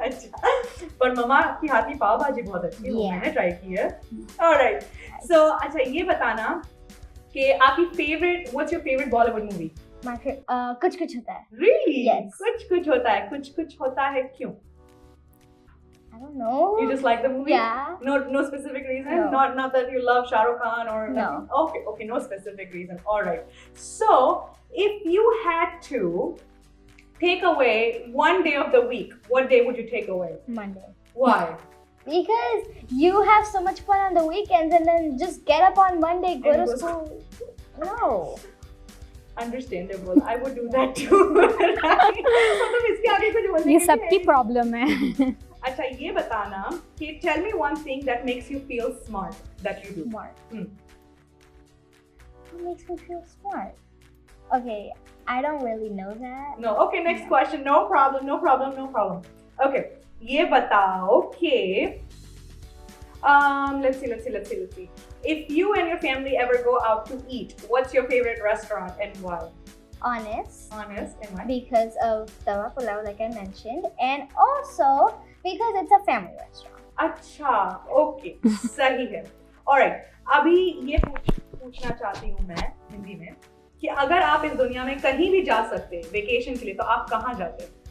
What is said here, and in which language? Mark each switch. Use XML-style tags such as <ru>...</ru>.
<hi>अच्छा, पर मम्मा की हाथ की पाव भाजी बहुत अच्छी है. वो</hi> <en>Yeah.</en> <hi>मैंने ट्राई की है. Alright.</hi> <en>So,</en> <hi>अच्छा ये बताना कि आपकी</hi> <en>favorite, what's your favorite Bollywood movie? My favorite. Kuch Kuch Hota Hai. Really? Yes.</en> <hi>कुछ होता है. कुछ होता है क्यों?</hi> <en>I don't know. You just like the movie? Yeah. No specific reason? No. Not that you love Shah Rukh Khan or No. nothing? Okay, no specific reason. Alright. So, if you had to take away one day of the week, what day would you take away? Monday. Why? Because you have so much fun on the weekends and then just get up on Monday, go And go to school. No. Understandable. I would do that too.</en> <hi>मतलब इसके आगे कुछ बोलने ये के सबकी लिए- problem है. अच्छा ये बताना कि</hi> <en>tell me one thing that makes you feel smart that you do. Smart. Hmm. What makes me feel smart? Okay, I don't really know that. No. Okay. Next question. No problem. Okay.</en> <hi>ये बताओ कि</hi> <en>let's see. If you and your family ever go out to eat, what's your favorite restaurant and why? Honest. Honest and why? Because of tawa pulao, like I mentioned, and also because it's a family restaurant.</en> <hi>अच्छा, okay, सही है. Alright, अभी ये पूछना चाहती हूँ मैं हिंदी में कि अगर आप इस दुनिया में कहीं भी जा सकते वेकेशन के लिए तो आप कहाँ जाते?</hi>